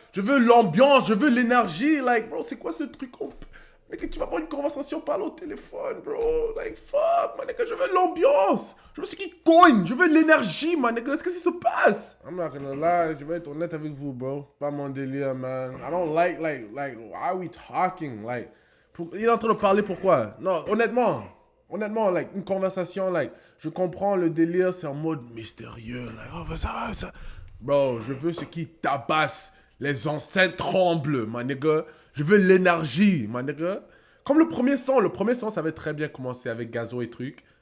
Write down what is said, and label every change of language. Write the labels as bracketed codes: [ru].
[fr] Je veux l'ambiance, je veux l'énergie. [en] Like, bro, [fr] c'est quoi ce truc? Mec, tu vas avoir une conversation, parle au téléphone, bro. [en] Like, fuck, my nigga, [fr] je veux l'ambiance. Je veux ce qui cogne, je veux l'énergie, [en] my nigga. [fr] Qu'est-ce qui se passe? [en] I'm not gonna lie, [fr] je vais être honnête avec vous, bro. Pas mon délire, man. [en] I don't like, why are we talking? [fr] Like, il est en train de parler pourquoi? Non, honnêtement, like, une conversation, like, je comprends le délire, c'est en mode mystérieux, like, oh, ça. Bro, je veux ce qui tabasse, les enceintes tremblent, [en] my nigga. [fr] Je veux l'énergie, [en] my nigga. [fr] Comme le premier son, ça avait très bien commencé avec Gazo et trucs.